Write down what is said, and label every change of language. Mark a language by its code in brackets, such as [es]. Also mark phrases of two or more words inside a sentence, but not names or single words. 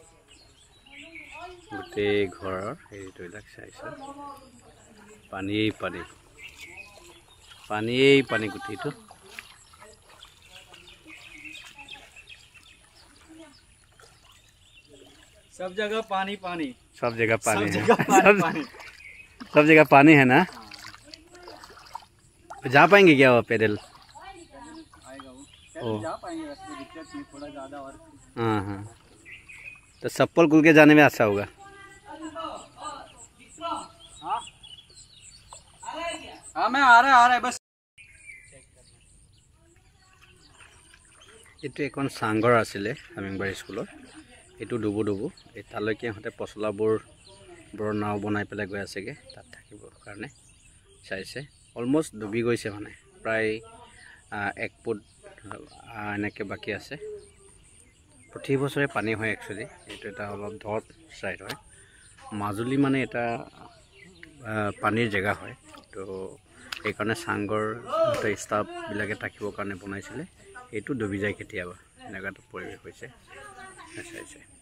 [as] গোটেই ঘৰৰ হেৰিটোবিলাক চাইছে পানীয়েই পানী গোটেইটো [hi] सब जगह पानी पानी सब जगह पानी है पानी सब जगह पानी है ना जा पाएंगे क्या वो पैदल आएगा वो ओ जा पाएंगे रास्ते दिक्कत नहीं थोड़ा ज्यादा और हाँ हाँ तो चप्पल खुल के जाने में अच्छा होगा हाँ मैं आ रहा है बस [as] এইটো এখন চাংঘৰ আছিলে হামিংবাৰী স্কুলৰ এইটো ডুবু এই তালৈকে ইহঁতে পচলাবোৰ নাও বনাই পেলাই গৈ আছেগৈ তাত থাকিবৰ কাৰণে চাইছে অলমষ্ট ডুবি গৈছে মানে প্ৰায় 1 ফুট এনেকৈ বাকী আছে প্ৰতি বছৰে পানী হয় একচুৱেলি এইটো এটা অলপ ঢৰ ছাইড হয় মাজুলী মানে এটা পানীৰ জেগা হয় তো এইকাৰণে চাংঘৰ ষ্টাফবিলাকে থাকিবৰ কাৰণে বনাইছিলে এইটো ডুবি যায় কেতিয়াবা এনেকুৱাটো পৰিৱেশ হৈছে চাইছে